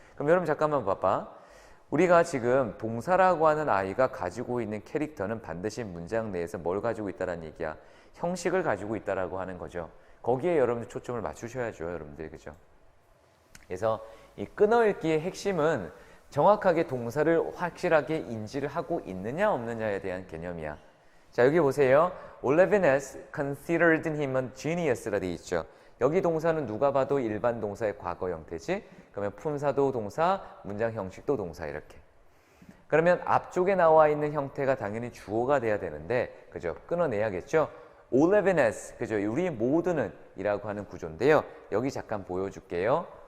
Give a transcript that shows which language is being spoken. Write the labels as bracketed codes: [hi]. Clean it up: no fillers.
[ko] 그럼 여러분 잠깐만 봐봐. 우리가 지금 동사라고 하는 아이가 가지고 있는 캐릭터는 반드시 문장 내에서 뭘 가지고 있다라는 얘기야? 형식을 가지고 있다라고 하는 거죠. 거기에 여러분들 초점을 맞추셔야죠, 여러분들. 그죠? 그래서 이 끊어읽기의 핵심은 정확하게 동사를 확실하게 인지를 하고 있느냐 없느냐에 대한 개념이야. 자, 여기 보세요. [en] Levinas considered him a genius라 [ko] 돼 있죠. 여기 동사는 누가 봐도 일반 동사의 과거 형태지. 그러면 품사도 동사, 문장 형식도 동사 이렇게. 그러면 앞쪽에 나와 있는 형태가 당연히 주어가 돼야 되는데, 그죠? 끊어내야겠죠? Levinas, 그죠? 우리 모두는 이라고 하는 구조인데요. 여기 잠깐 보여줄게요.